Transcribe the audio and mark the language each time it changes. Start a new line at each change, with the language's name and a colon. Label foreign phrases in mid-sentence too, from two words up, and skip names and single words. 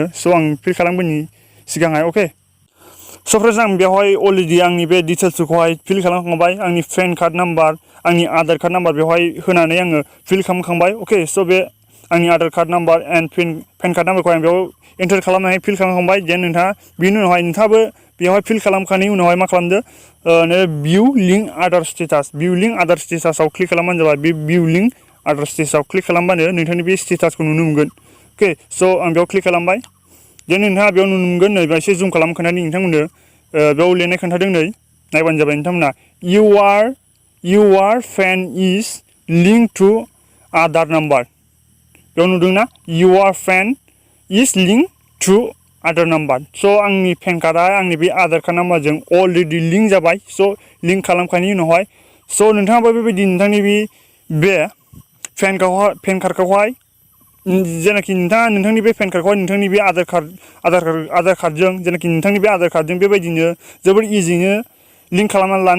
Bodo: स' आं फिल खालामगोननि सिगांहाय अके स' फ्रेन्ड्स आं बेवहाय अलरेडि आंनि बे डिटेल्सखौहाय फिल खालामखांबाय आंनि पेन कार्ड नाम्बार आंनि आधार कार्ड नाम्बार बेवहाय होनानै आङो फिल खालामखांबाय अके स' बे आंनि आधार कार्ड नाम्बार एन्ड पेन कार्ड नाम्बारखौ आं बेयाव एन्टार खालामनानै फिल खालामखांबाय देन नोंथाङा बेनि उनावहाय नोंथाङाबो बेवहाय फिल खालामखांनायनि उनावहाय मा खालामदो भिउ लिंक आधार स्टेटासाव क्लिक खालामबानो जाबाय बे भिउ लिंक आधार स्टेटासाव क्लिक खालामबानो नोंथांनि बे स्टेटासखौ नुनो मोनगोन अके स' आं बेयाव क्लिक खालामबाय देन नोंथाङा बेयाव नुनो मोनगोन नै एसे जुम खालाम खोन्थानि नोंथांमोननो बेयाव लिरनाय खोन्थादों नै नायबानो जाबाय नोंथांमोना
English: your PAN is linked to Aadhaar number
Bodo: बेयाव नुदोंना
English: your PAN is linked to Aadhaar number
Bodo: स' आंनि पेन कार्डआ आंनि बे आधार कार्ड नाम्बारजों अलरेडि लिंक जाबाय स' लिंक खालामखांनायनि उनावहाय स' नोंथाङाबो बेबायदि नोंथांनि बे पेन कार्डखौहाय जेनाखि नोंथाङा नोंथांनि बे पेन कार्डखौहाय नोंथांनि बे आधार कार्डजों जेनाखि नोंथांनि बे आधार कार्डजों बेबायदिनो जोबोर इजियैनो लिंक खालामनानै लानो